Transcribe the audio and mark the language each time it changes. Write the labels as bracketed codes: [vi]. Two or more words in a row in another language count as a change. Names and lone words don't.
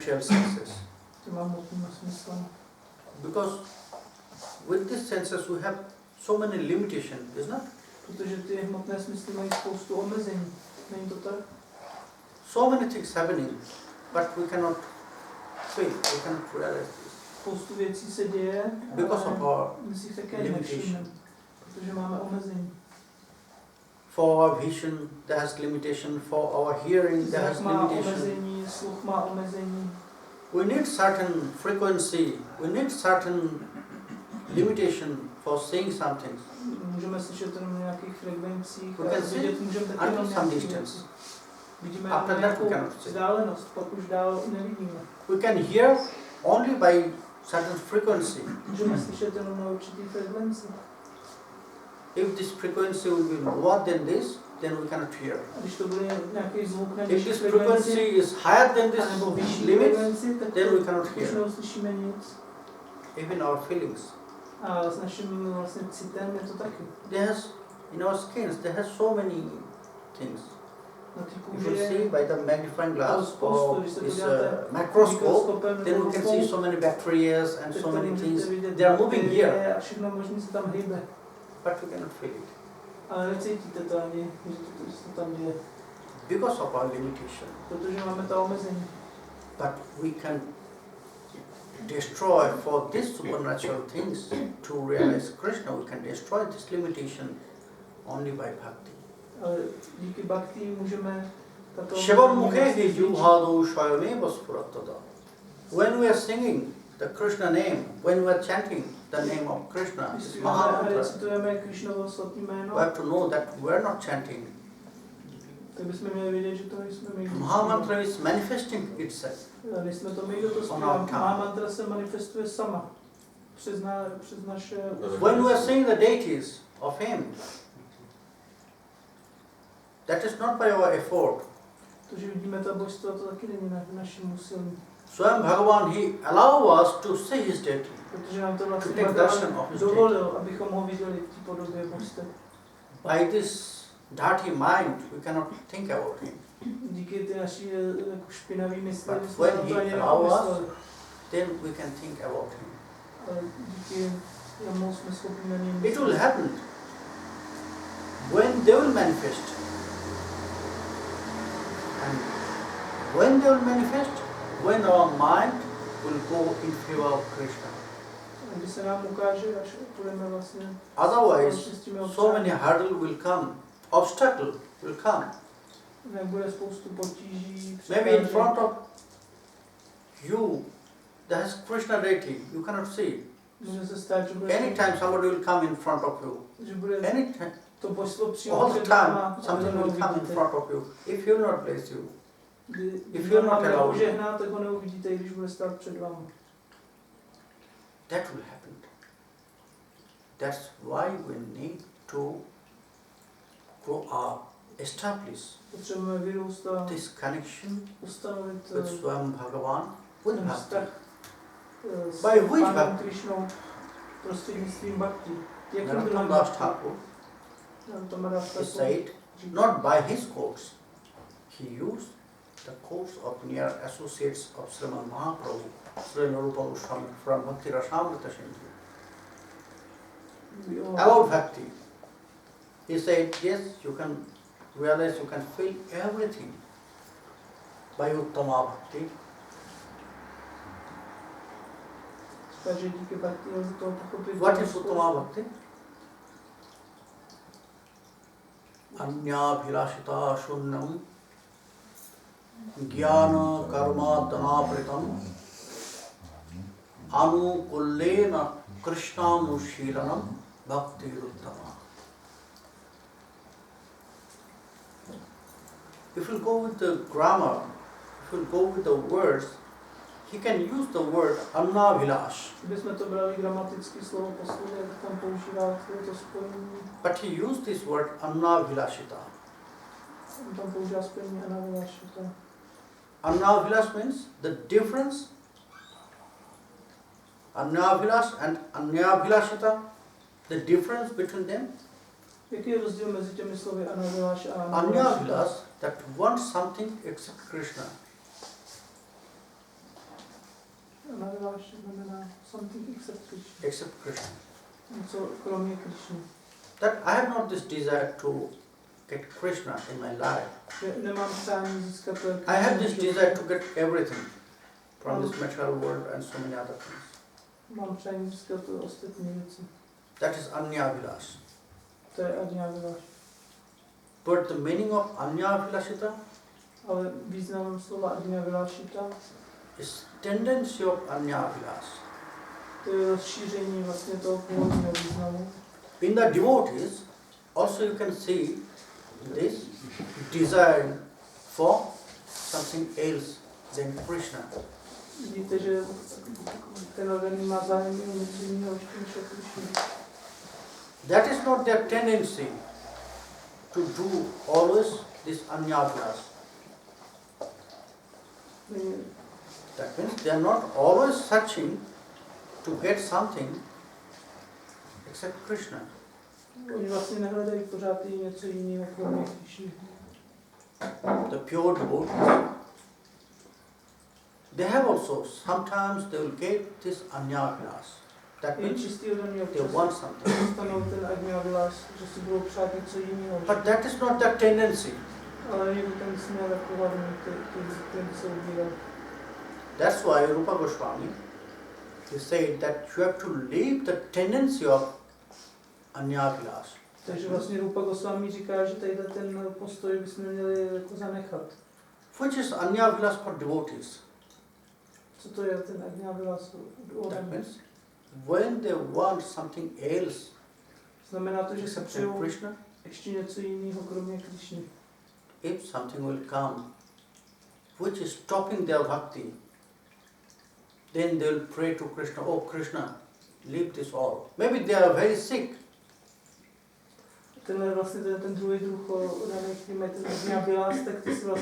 [en] senses. Because with these senses we have so many limitations, isn't it? [cs] Protože ty hmotné smysly mají spoustu omezení. Není to tak? [en] So many things happening, but we cannot feel, we cannot realize this. [cs] Spoustu věcí se děje, [en] because of our [cs] my si také [en] limitation. [cs] nevšimneme, protože máme omezení. [en] For our vision, there has limitation. For our hearing, there has [cs] Zrak má [en] limitation. [cs] omezení, sluch má omezení. [en] We need certain frequency. We need certain limitation for saying something. [cs] Můžeme slyšet jenom nějakých frekvencích [en] We [cs] a [en] can see [cs] vidět můžeme taky [en] until [cs] jenom [en] some [cs] nějaký [en] distance. [cs] věci. Vidíme [en] After [cs] jenom [en] that we [cs] nějakou [en] cannot see. [cs] vzdálenost, pak už dál nevidíme. [en] We can hear only by certain frequency. [cs] Můžeme slyšet jenom na určitý frekvenci. [en] If this frequency will be lower than this, then we cannot hear. [cs] A když to bude nějaký zvuk na [en] If [cs] vyšší [en] this frequency [cs] frekvenci, [en] is higher than this [cs] nebo vyšší [en] limit, [cs] frekvenci, tak [en] then we cannot [cs] už [en] hear. [cs] neuslyšíme nic. [en] Even our feelings. [cs] A s naším vlastně citem je to taky. [en] There has, in our skins, there has so many things. [cs] Na ty [en] If you [cs] kůži [en] see by the magnifying glass [cs] spoustu, [en] or [cs] když se [en] this [cs] podíváte [en] microscope, [cs] mikroskopem [en] then [cs] nebo [en] we can see [cs] lupou, [en] so many bacteria and [cs] tak [en] so [cs] tam [en] many [cs] můžete [en] things. [cs] vidět [en] They are moving [cs] bakterie [en] here, [cs] a všechno možné se tam hýbe. [en] but we cannot feel it [cs] Ale necítíte to ani, že to tam děje. [en] because of our limitation. [cs] Protože máme ta omezení. [en] But we can destroy for these supernatural things to realize Krishna. We can destroy this limitation only by bhakti. [cs] Ale díky bhakti můžeme tato [sa] Shivam [cs] omezení [sa] mukhe [cs] vlastně [sa] hi [cs] zničit. [sa] juhadu shayameva spuratada. [en] When we are singing the Krishna name, when we are chanting the name of Krishna, [cs] Když [en] this [cs] zpíváme a [en] Mahamantra, [cs] recitujeme Krishnovo svatý jméno, [en] we have to know that we are not chanting. [cs] tak bychom měli vědět, že to nejsme my. [en] Mahamantra is manifesting itself. [cs] Nejsme to my, kdo to zpívá. Mahamantra se manifestuje sama. Přes naše... [en] When we are singing the deities of Him, that is not by our effort. [cs] To, že vidíme ta božstva, to taky není na našem úsilí. [en] Swam Bhagavan, He allow us to see His deity. [cs] Protože nám to vlastně [en] To take darshan of Bhagavan his [cs] dovolil, abychom ho viděli v té podobě božstev. [en] By this dirty mind, we cannot think about Him. [cs] Díky ty naší jako špinavý mysli, [en] But [cs] jsme [en] when [cs] na to [en] He [cs] ani [en] allow us, [cs] nepomysleli. [en] then we can think about Him. [cs] Ale díky jemu jsme schopni na něj [en] It [cs] myslet. [en] will happen when they will manifest. And when they will manifest, when our mind will go in favor of Krishna. [cs] A když se nám ukáže, až budeme vlastně [en] Otherwise, [cs] s těmi [en] so many [cs] občany, [en] hurdles will come, obstacle will come. [cs] nebude spoustu potíží, [en] Maybe in front of you, there is Krishna deity, you cannot see. [cs] může se stát, že bude, [en] Anytime somebody will come in front of you. [cs] že bude [en] Anytime, [cs] to božstvo přímo [en] all the [cs] před [en] time, [cs] náma a [en] something [cs] to [en] will come in [cs] neuvidíte. [en] front of you. If he will not bless you, [cs] Když [en] If you're not [cs] vám [en] allowed. [cs] požehná, tak ho neuvidíte, i když bude stát před vámi. [en] that will happen. That's why we need to grow up, establish [cs] Potřebujeme vyrůst a [en] this connection [cs] ustanovit [en] with Swam Bhagavan, with [cs] ten [en] bhakti. [cs] vztah s [en] By which [cs] Pánem [en] bhakti? [cs] Krišnou prostřednictvím bhakti. Jakým [en] Narottam [cs] druhým [en] Das [cs] bhakti? [en] Thakur, Narottam he said, not by his course. He used the course of near associates of Sriman Mahaprabhu, Sri Narupa Goswami from Bhakti Rasamrita Sindhu. About bhakti, he said, yes, you can realize, you can feel everything by [sa] Uttama Bhakti. [cs] Takže díky bhakti lze toho pochopit. [en] What is [sa] Uttama Bhakti? Anyabhilashita shunnam jnana karma dhanapritam anukullena krishnanushilanam bhakti uttama. [en] If you go with the grammar, if you go with the words, he can use the word annabhilash. [cs] Kdybychom to brali gramaticky slovo po slově, tak tam používá to spojení. [en] But he used this word annabhilashita. [cs] On tam používá spojení anavilašita. [en] Annabhilash means the difference. Annabhilash and Annabhilashita, the difference between them. [cs] Jaký je rozdíl mezi těmi slovy anavilaš a [en] Annabhilash, that wants something except Krishna. [cs] Anyáviláš znamená [en] something except Krishna. Except Krishna. [cs] Něco kromě Krishny. [en] That I have not this desire to get Krishna in my life. [cs] Nemám přání získat [en] I have this desire to get everything from this material world and so many other things. [cs] Mám přání získat ostatní věci. [en] That is Anyavilas. [cs] To je Anyáviláš. [en] But the meaning of Anyavilashita [cs] Ale významem slova Anyávilášita [en] is tendency of Anyavilas. [cs] to je rozšíření vlastně toho původního významu. [en] In the devotees, also you can see this desire for something else than Krishna. [cs] Vidíte, že ten organizm má zájem o něco jiného než Krishna. [en] That is not their tendency to do always this Anyavilas. That means they are not always searching to get something except Krishna. [cs] Oni vlastně nehledají pořád i něco jiného kromě Krishny. [en] The pure devotees, they have also, sometimes they will get this Anyavilas. That I means [cs] čistý ode [en] they want something. [cs] dostanou ten Anyáviláš, že si budou přát něco jiného. [en] But that is not their tendency. [cs] Ale je to ten směr jako hlavní, který se ubírá. [en] That's why Rupa Goswami, he said that you have to leave the tendency of Anyavilas. [cs] Takže vlastně Rupa Goswami říká, že tady ten postoj bychom měli jako zanechat. [en] Which is Anyavilas for devotees? [cs] Co to je ten Anyáviláš? [en] That means when they want something else [cs] Znamená to, že se [en] except [cs] přejou [en] Krishna, [cs] ještě něco jiného kromě Krishny. [en] if something will come which is stopping their bhakti, then they will pray to Krishna, oh Krishna, leave this all. Maybe they are very sick. [cs] Tenhle vlastně ten druhý druh daný, který mají ten Anyáviláš, tak ty si vlastně